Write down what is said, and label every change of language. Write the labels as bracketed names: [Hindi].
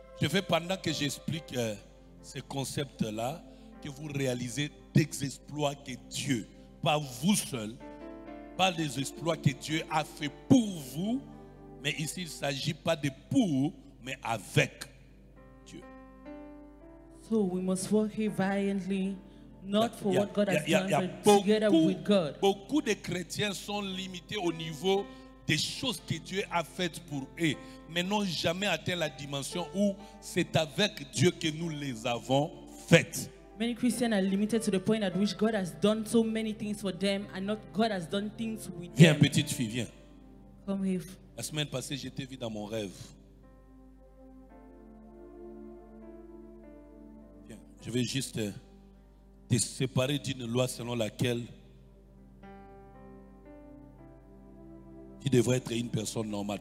[French] Je vais, pendant que j'explique ce concept-là, que vous réalisez des exploits que Dieu, pas vous seul, pas des exploits que Dieu a fait pour vous, mais ici il ne s'agit pas de pour, mais avec Dieu. [English] So we must work here valiantly. Not for what God has done, but together with God. [French] Beaucoup de chrétiens sont limités au niveau des choses que Dieu a faites pour eux, mais n'ont jamais atteint la dimension où c'est avec Dieu que nous les avons faites. [English] Many Christians are limited to the point at which God has done so many things for them and not God has done things with them. [French] Viens, petite fille, viens. [English] Come here. [French] La semaine passée, je t'ai vu dans mon rêve. Viens, je vais juste te séparer d'une loi selon laquelle tu devrais être une personne normale.